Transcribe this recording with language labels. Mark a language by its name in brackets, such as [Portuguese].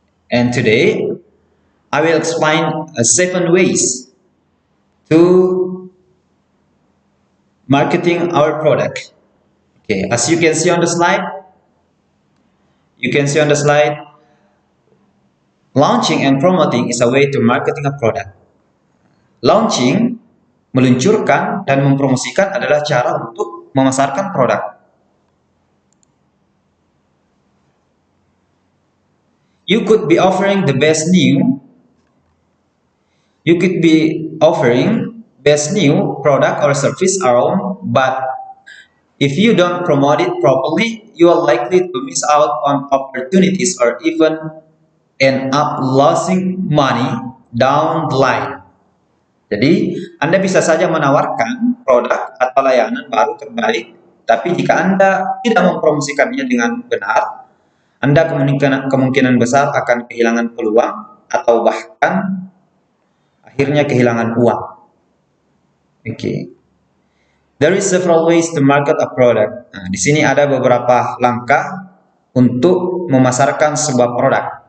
[English] And today, I will explain 7 ways to marketing our product. Okay, as you can see on the slide, launching and promoting is a way to marketing a product. [Indonesian] Launching, meluncurkan dan mempromosikan adalah cara untuk memasarkan produk. [English] You could be offering the best new. You could be offering best new product or service around, but if you don't promote it properly, you are likely to miss out on opportunities or even end up losing money down the line. [Indonesian] Jadi, Anda bisa saja menawarkan produk atau layanan baru terbaik, tapi jika Anda tidak mempromosikannya dengan benar, Anda kemungkinan besar akan kehilangan peluang atau bahkan akhirnya kehilangan uang. [English] Okay. There is several ways to market a product. [Indonesian] Nah, di sini ada beberapa langkah untuk memasarkan sebuah produk.